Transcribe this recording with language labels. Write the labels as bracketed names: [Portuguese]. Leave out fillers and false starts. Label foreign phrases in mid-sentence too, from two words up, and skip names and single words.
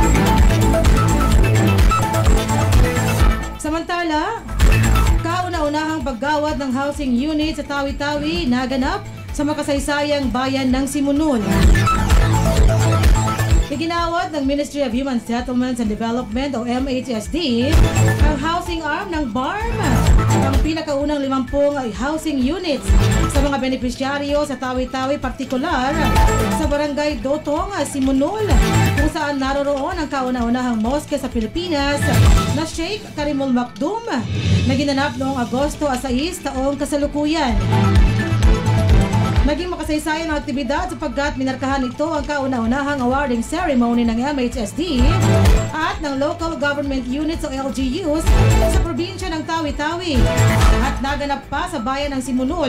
[Filipino] Samantala, kauna-unahang paggawad ng [English] housing unit [Filipino] sa Tawi-Tawi naganap sa makasaysayang bayan ng Simunul. Iginawad ng [English] Ministry of Human Settlements and Development [Filipino] o MHSD ang [English] housing arm [Filipino] ng BARM, ang pinakaunang 50 [English] housing units [Filipino] sa mga benepisyaryo sa Tawi-Tawi, partikular sa Barangay Dotong, Simunul, kung saan naroroon ang kauna-unahang moske sa Pilipinas na Sheikh Karimul Maktoum na ginanap noong Agosto 6 taong kasalukuyan. Naging makasaysayan ang aktibidad sapagkat minarkahan ito ang kauna-unahang [English] awarding ceremony [Filipino] ng MHSD at ng [English] local government units [Filipino] o LGUs sa probinsya ng Tawi-Tawi at naganap pa sa bayan ng Simunul.